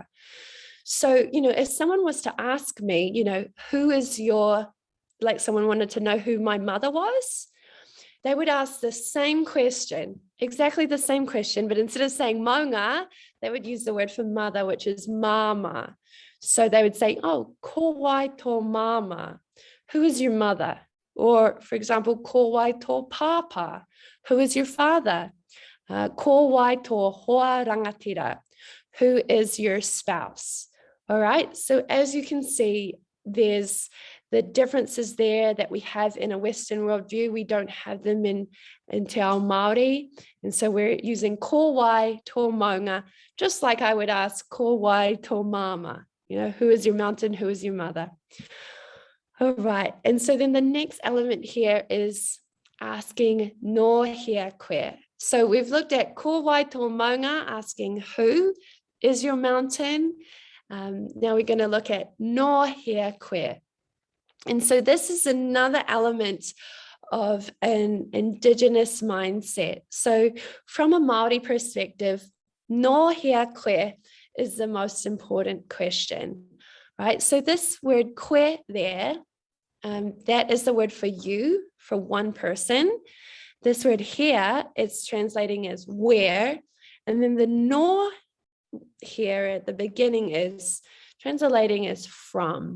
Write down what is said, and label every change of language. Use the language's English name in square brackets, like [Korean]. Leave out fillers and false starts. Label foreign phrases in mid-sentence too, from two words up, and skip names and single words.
[English] So, if someone was to ask me, who is like someone wanted to know who my mother was, they would ask the same question, exactly the same question, but instead of saying maunga, they would use the word for mother, which is mama. So they would say, oh, [Māori] ko wai tō mama, [English] who is your mother? Or, for example, [Māori] ko wai tō pāpā, [English] who is your father? [Māori] Ko wai tō hoa rangatira, [English] who is your spouse? All right, so as you can see, there's the differences there that we have in a Western worldview. We don't have them in [Māori] te Ao Māori. [English] And so we're using [Māori] ko wai tō maunga, [English] just like I would ask [Māori] ko wai tō mama, [English] who is your mountain, who is your mother? All right, and so then the next element here is asking [Māori] no hea koe. [English] So we've looked at [Māori] ko wai tō maunga, [English] asking who is your mountain. Now we're going to look at [Māori] no hea koe. [English] And so this is another element of an indigenous mindset. So from a Māori perspective, [Māori] no hea koe [English] is the most important question, right? So this word koe there, that is the word for you, for one person. This word here, it's translating as where, and then the no here at the beginning is translating as from.